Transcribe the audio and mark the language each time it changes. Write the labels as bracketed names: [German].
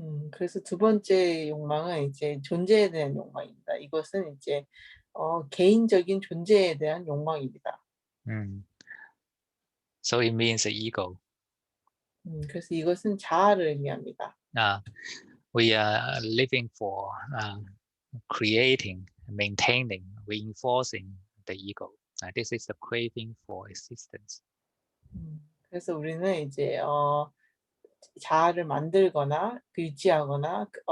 [Korean] 그래서 두 번째 욕망은 이제 존재에 대한 욕망입니다. 이것은 이제 개인적인 존재에 대한 욕망입니다. [English] So it means the ego. [Korean] 그래서 이것은 자아를 의미합니다. [English] We are living for creating, maintaining, reinforcing the ego. This is the craving for existence. [Korean] 그래서 우리는 이제 자아를 만들거나 유지하거나